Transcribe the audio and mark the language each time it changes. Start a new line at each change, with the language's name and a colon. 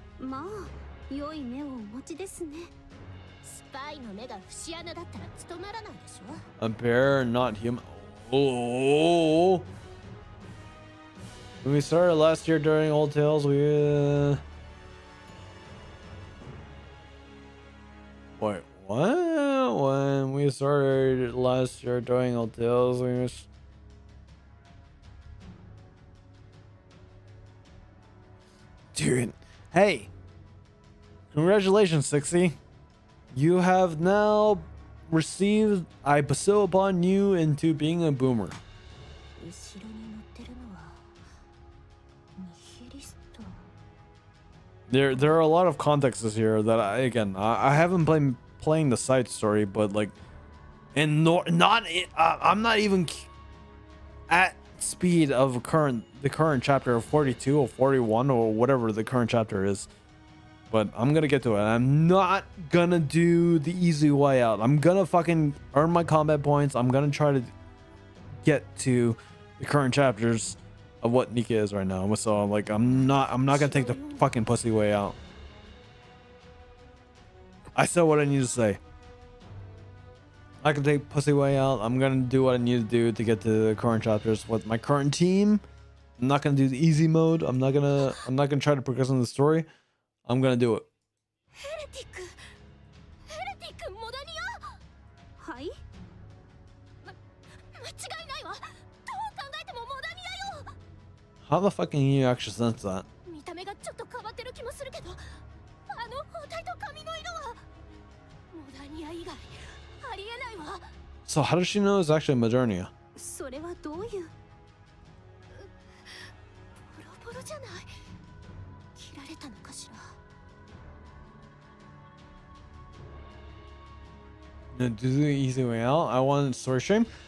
Japanese: まあ良い目をお持ちですね。スパイの目が節穴だったら務まらないでしょ。
English: A bear, not human. Oh. When we started last year during Old Tales, we wait, what? When we started last year doing Old Tales, we was... Dude, hey, congratulations, 60. You have now received, I bestow upon you into being a boomer.
Japanese: 後ろに乗ってるのはニヒリスト。
English: There are a lot of contexts here that I haven't been playing the side story, but like, and I'm not even at speed of the current chapter of 42 or 41 or whatever the current chapter is, but I'm gonna get to it. I'm not gonna do the easy way out. I'm gonna fucking earn my combat points. I'm gonna try to get to the current chapters of what NIKKE is right now. So like, I'm not gonna take the fucking pussy way out. I said what I need to say. I can take pussy way out. I'm gonna do what I need to do to get to the current chapters with my current team. I'm not gonna do the easy mode. I'm not gonna try to progress in the story. I'm gonna do it.
Japanese: ヘレティックモダニア。はい。間違いないわ。どう考えてもモダニアよ。
English: How the fuck can you actually sense that?
Japanese: 見た目がちょっと変わってる気もするけど、あの包帯と髪の色はモダニア以外ありえないわ。
English: So how does she know it's actually Modernia?
Japanese: それはどういう？ボロボロじゃない。切られたのかしら。
English: Do the easy way out. I want story stream.